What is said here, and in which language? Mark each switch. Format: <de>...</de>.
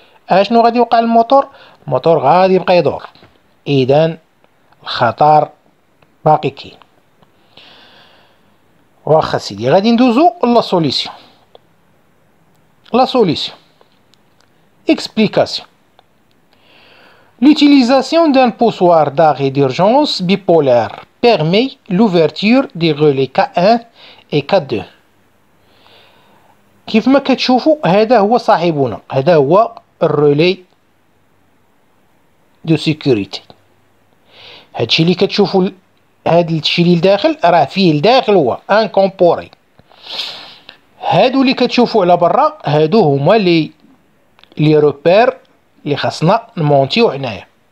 <ar>اشنو غادي يوقع للموتور؟ الموتور غادي يبقى يدور. اذا الخطر باقي كاين. واخا سيدي غادي ندوزو لا سوليسيون. لا سوليسيون explication.</ar> <fr>L'utilisation d'un poussoir d'arrêt d'urgence bipolaire permet l'ouverture des relais K1 et K2.</fr> <ar>كيف ما كتشوفوا هذا هو صاحبنا، هذا هو الرولي دو سيكوريتي. هادشي اللي كتشوفوا، هاد الشيء اللي لداخل راه فيه لداخل هو ان كومبوري. هادو اللي كتشوفوا على برا هادو هما لي روبير اللي خاصنا نمونتيو هنايا.</ar>